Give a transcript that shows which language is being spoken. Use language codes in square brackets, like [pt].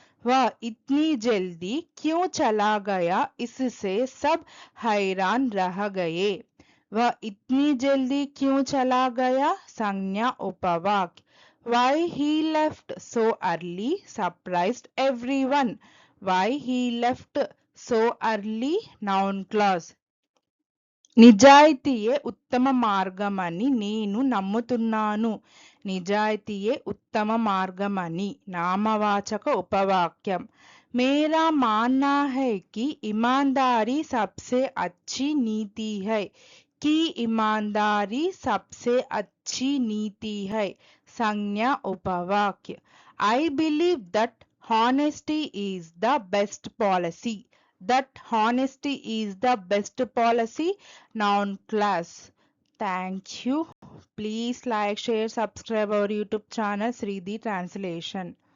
[hi] वह इतनी जल्दी क्यों चला गया इससे सब हैरान रह गए. वह इतनी जल्दी क्यों चला गया संज्ञा उपवाक्य. [en] Why he left so early surprised everyone. Why he left so early noun clause. [te] నిజాయితీయే ఉత్తమ మార్గమని నేను నమ్ముతున్నాను. నిజాయితీయే ఉత్తమ మార్గమని నామవాచక ఉపవాక్యం. [hi] మేరా మాన్నా హై కి ఇమాందారీ సబ్సే అచ్చి నీతి హై. की ईमानदारी सबसे अच्छी नीति है संज्ञा उपवाक्य. [en] I believe that honesty is the best policy. That honesty is the best policy noun class. Thank you. Please like, share, subscribe our YouTube channel Sridhi Translation.